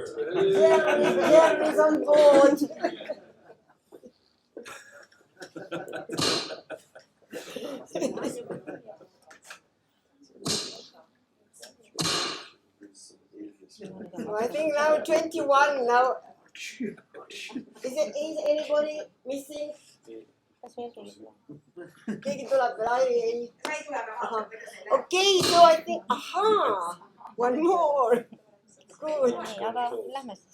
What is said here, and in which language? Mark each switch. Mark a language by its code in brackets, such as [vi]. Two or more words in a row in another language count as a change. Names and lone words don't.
[en] Jerry is on board. So I think now 21 now. Is anybody missing? [et] Keegi tuleb veel, ei. Ahah. [en] Okay, so I think, aha, one more. Good. [et] nii, aga lähme siis.